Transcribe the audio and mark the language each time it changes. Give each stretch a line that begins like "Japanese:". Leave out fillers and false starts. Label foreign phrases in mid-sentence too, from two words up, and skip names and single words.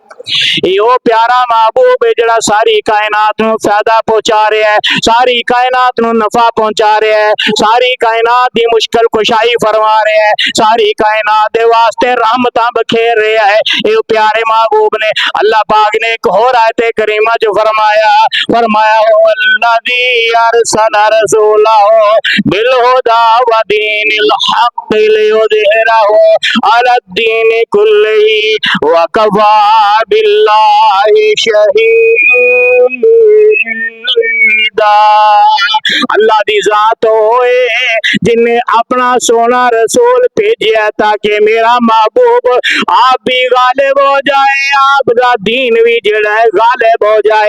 Punjabi: یو پیارا محبوب ہے جڑا ساری کائنات نوں فائدہ پہنچا رہا ہے، ساری کائنات نوں نفع پہنچا رہا ہے، ساری کائنات دی مشکل کشائی فرما رہا ہے، ساری کائنات دے واسطے رحمتاں بکھیر رہا ہے. یو پیارے محبوب نے اللہ پاک نے اک ہور آیت کریمہ چ فرمایا
Arabic: والذي أرسل رسوله بالهدى ودين الحق ليظهره على الدين كله وكفى بالله شهيدا.
Punjabi: اللہ دی ذات ہوئے جنہاں اپنا سوہنا رسول بھیجیا تاکہ میرا محبوب آپ بھی غالب ہو جائے، آپ دا دین بھی جیہڑا ہے غالب ہو جائے.